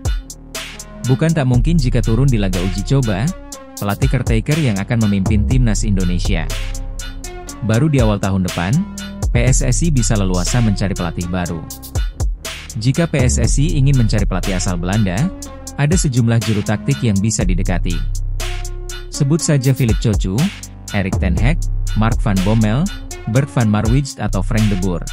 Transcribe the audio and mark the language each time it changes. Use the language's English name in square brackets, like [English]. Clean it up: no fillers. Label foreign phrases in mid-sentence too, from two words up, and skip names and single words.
[Indonesian] Bukan tak mungkin jika turun di laga uji coba, pelatih caretaker yang akan memimpin Timnas Indonesia. Baru di awal tahun depan, PSSI bisa leluasa mencari pelatih baru. Jika PSSI ingin mencari pelatih asal Belanda, ada sejumlah juru taktik yang bisa didekati. Sebut saja Philippe Cocu, Erik ten Hag, Mark van Bommel, Bert van Marwijk atau Frank de Boer.